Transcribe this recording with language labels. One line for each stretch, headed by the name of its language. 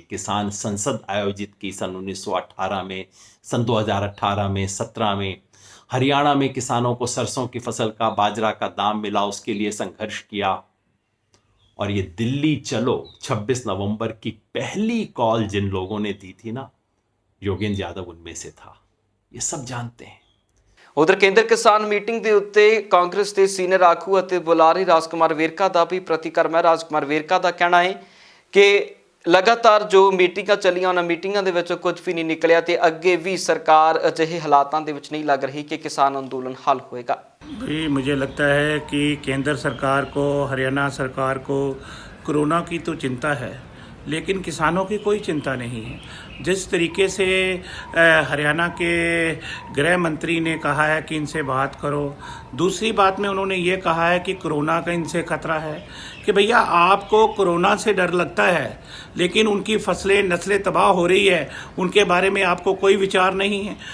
Hindi: किसान संसद आयोजित की सन 1918 में, सन 2018 में, 17 में। हरियाणा में किसानों को सरसों की फसल का, बाजरा का दाम मिला, उसके लिए संघर्ष किया। और ये दिल्ली चलो 26 नवंबर की पहली कॉल जिन लोगों ने दी थी ना, योगेंद्र यादव उनमें से था। ये सब जानते हैं।
Punjabi: ਉਧਰ ਕੇਂਦਰ ਕਿਸਾਨ ਮੀਟਿੰਗ ਦੇ ਉੱਤੇ ਕਾਂਗਰਸ ਦੇ ਸੀਨੀਅਰ ਆਗੂ ਅਤੇ ਬੁਲਾਰੇ ਰਾਜਕੁਮਾਰ ਵੇਰਕਾ ਦਾ ਵੀ ਪ੍ਰਤੀਕਰਮ ਹੈ। ਰਾਜਕੁਮਾਰ ਵੇਰਕਾ ਦਾ ਕਹਿਣਾ ਹੈ ਕਿ ਲਗਾਤਾਰ ਜੋ ਮੀਟਿੰਗਾਂ ਚੱਲੀਆਂ ਉਹਨਾਂ ਮੀਟਿੰਗਾਂ ਦੇ ਵਿੱਚ ਕੁਝ ਵੀ ਨਹੀਂ ਨਿਕਲਿਆ ਤੇ ਅੱਗੇ ਵੀ ਸਰਕਾਰ ਅਜਿਹੇ ਹਾਲਾਤਾਂ ਦੇ ਵਿੱਚ ਨਹੀਂ ਲੱਗ ਰਹੀ ਕਿ ਕਿਸਾਨ ਅੰਦੋਲਨ ਹੱਲ ਹੋਏਗਾ।
Hindi: भाई मुझे लगता है कि केंद्र सरकार को, हरियाणा सरकार को कोरोना की तो चिंता है, लेकिन किसानों की कोई चिंता नहीं है। जिस तरीके से हरियाणा के गृह मंत्री ने कहा है कि इनसे बात करो, दूसरी बात में उन्होंने ये कहा है कि कोरोना का इनसे खतरा है, कि भैया आपको कोरोना से डर लगता है लेकिन उनकी फसलें नस्लें तबाह हो रही है, उनके बारे में आपको कोई विचार नहीं है।